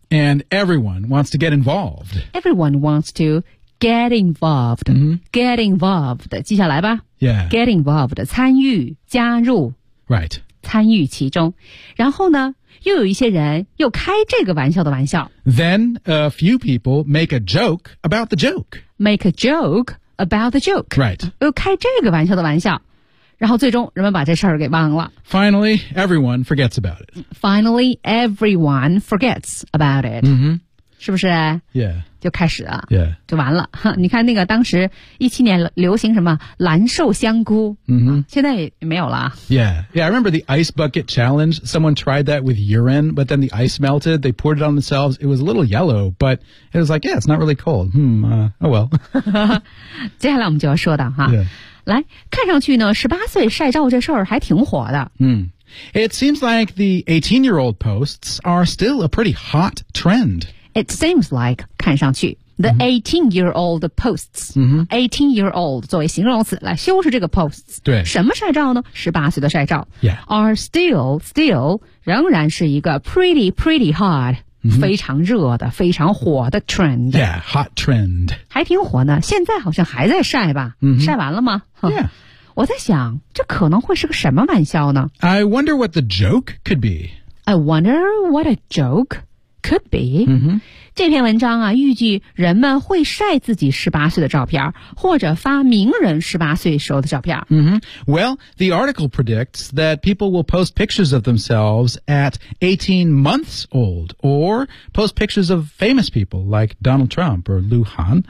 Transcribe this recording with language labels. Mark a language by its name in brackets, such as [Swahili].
[English] and everyone wants to get involved everyone wants toGet involved,、 mm-hmm. get involved, [Chinese] 记下来吧。 [English] Yeah. Get involved, [Chinese] 参与加入。 [English] Right. [Chinese] 参与其中。然后呢又有一些人又开这个玩笑的玩笑。 [English] Then a few people make a joke about the joke. Make a joke about the joke. Right. [Chinese] 又开这个玩笑的玩笑。然后最终人们把这事儿给忘了。 [English] Finally, everyone forgets about it. Finally, everyone forgets about it.、 Mm-hmm. [Chinese] 是不是 [English] yeah [Chinese] 就开始了 [English] yeah [Chinese] 就完了哈你看那个当时17年流行什么蓝瘦香菇、 mm-hmm. 啊、现在也没有了 [English] yeah I remember the ice bucket challenge someone tried that with urine but then the ice melted they poured it on themselves it was a little yellow but it was like yeah it's not really cold oh well [Chinese] 接下来我们就要说的哈、 [English] yeah. [Chinese] 来看上去呢18岁晒照这事儿还挺火的 [English] 嗯、mm. It seems like the 18-year-old posts are still a pretty hot trend. It seems like, [Chinese] 看上去, [English] the 18-year-old posts,、 mm-hmm. 18-year-old [Chinese] 作为形容词来修饰这个 posts, 对什么晒照呢 ?18 岁的晒照、 [English] yeah. are still, [Chinese] 仍然是一个 [English] pretty hot,、 mm-hmm. [Chinese] 非常热的非常火的 trend. [English] Yeah, hot trend. [Chinese] 还挺火呢现在好像还在晒吧、 mm-hmm. 晒完了吗 [English] Yeah. [Chinese] 我在想这可能会是个什么玩笑呢 [English] I wonder what the joke could be. I wonder what a joke could be.、 Mm-hmm. [Chinese] 这篇文章啊预计人们会晒自己18岁的照片或者发名人18岁时候的照片。 Mm-hmm. [English] Well, the article predicts that people will post pictures of themselves at 18 months old or post pictures of famous people like Donald Trump or Liu Han.